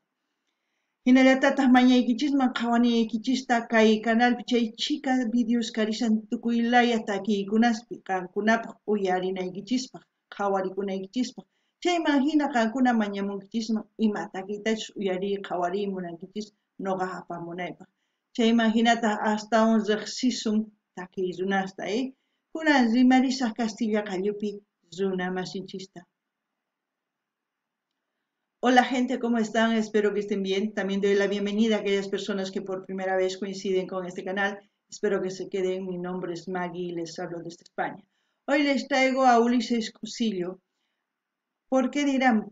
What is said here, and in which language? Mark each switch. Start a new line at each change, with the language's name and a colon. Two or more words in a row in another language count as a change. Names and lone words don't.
Quechua: Hinallatataq mañaykichisman qhawaniyaykichista kay canalpi chay chika videos karishan tukuylaya takiykunaspi qankunapaq uyarinaykichispaq, qhawarikunaykichispa. Chayman hina qankuna mañamunkichisman ima takiytachus uyariy qhawariyy munankichis noqa apamunaypaq. Chayman hinata astawan riqsisun takiy runasta, kunan rimarisaq Castilla qalluppi runa masinchista.
Spanish: Hola gente, ¿cómo están? Espero que estén bien. También doy la bienvenida a aquellas personas que por primera vez coinciden con este canal. Espero que se queden. Mi nombre es Maggie y les hablo desde España. Hoy les traigo a Ulises Q'usillu. ¿Por qué dirán?